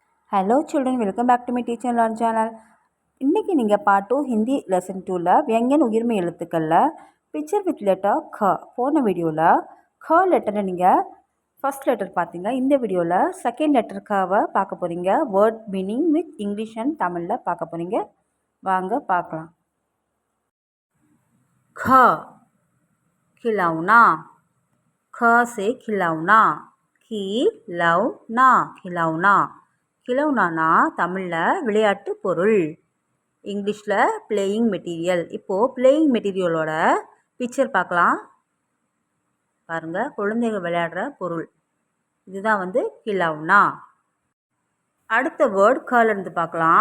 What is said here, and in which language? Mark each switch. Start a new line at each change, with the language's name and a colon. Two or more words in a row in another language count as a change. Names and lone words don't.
English: Hello children, welcome back to my teacher and learn channel.
Tamil: இன்றைக்கி நீங்கள்
English: part 2 Hindi lesson 2
Tamil: வியங்கன் உயிர்மை எழுத்துக்களில்
English: picture with letter
Tamil: க போன வீடியோவில் க லெட்டரை நீங்கள்
English: first letter
Tamil: பார்த்தீங்க. இந்த வீடியோவில்
English: second letter
Tamil: கவை பார்க்க போகிறீங்க.
English: word meaning with English and
Tamil: தமிழில் பார்க்க போகிறீங்க.
Hindi: வாங்க பார்க்கலாம். க खिलौना, ख से खिलौना, खिलौना खिलौना खिलौनाனா
Tamil: தமிழில் விளையாட்டு பொருள், இங்கிலீஷில்
English: playing material.
Tamil: இப்போது
English: playing material
Tamil: பிக்சர் பார்க்கலாம். பாருங்கள், குழந்தைகள் விளையாடுற பொருள் இதுதான் கிலௌனா. அடுத்த வேர்ட் கலேருந்து பார்க்கலாம்.